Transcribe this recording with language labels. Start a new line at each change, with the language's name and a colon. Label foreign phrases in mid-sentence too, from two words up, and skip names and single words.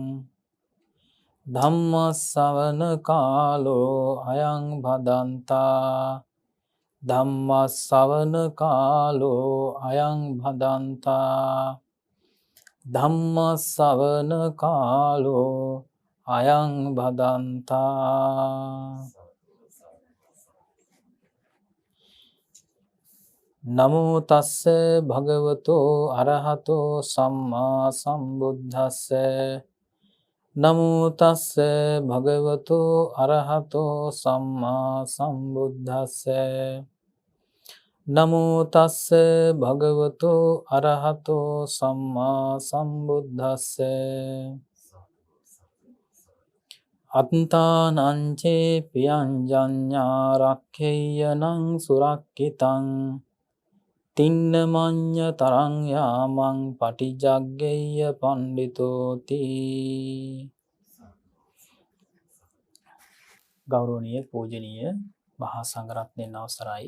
Pali: ධම්ම ශ්‍රවණ කාලෝ අයං භදන්තා ධම්ම ශ්‍රවණ කාලෝ අයං භදන්තා ධම්ම ශ්‍රවණ කාලෝ අයං භදන්තා. නමෝ තස්ස භගවතෝ අරහතෝ සම්මා සම්බුද්දස්ස නමෝ තස්ස භගවතෝ අරහතෝ සම්මා සම්බුද්දස්ස නමෝ තස්ස භගවතෝ අරහතෝ සම්මා සම්බුද්දස්ස අත්තානංචේ පියංජඤ්ඤා රක්ඛේයනං සුරක්ඛිතං තින්න මඤ්ඤ තරං යාමං පටිජග්ගේය පණ්ඩිතෝති.
Sinhala: ගෞරවනීය පූජනීය මහා සංඝරත්නයන් අවසරයි.